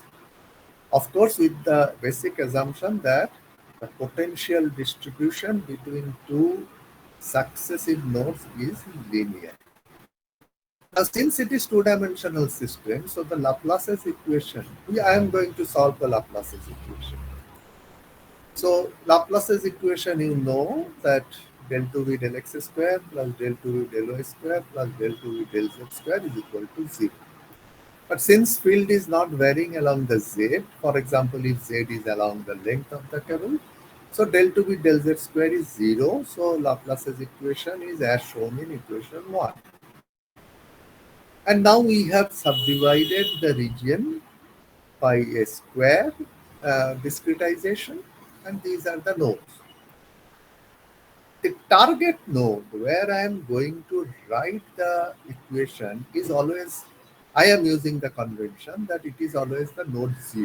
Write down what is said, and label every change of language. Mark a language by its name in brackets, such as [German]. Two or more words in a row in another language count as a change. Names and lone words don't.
[English] Of course, with the basic assumption that the potential distribution between two successive nodes is linear. Now, since it is two-dimensional system, so the Laplace's equation, I am going to solve the Laplace's equation. So Laplace's equation, you know that del 2v del x square plus del 2v del y square plus del 2v del z square is equal to 0. But since field is not varying along the z, for example, if z is along the length of the cable, so del 2v del z square is 0. So Laplace's equation is as shown in equation 1. And now we have subdivided the region by a square discretization, and these are the nodes. The target node where I am going to write the equation is always, I am using the convention that it is always the node 0.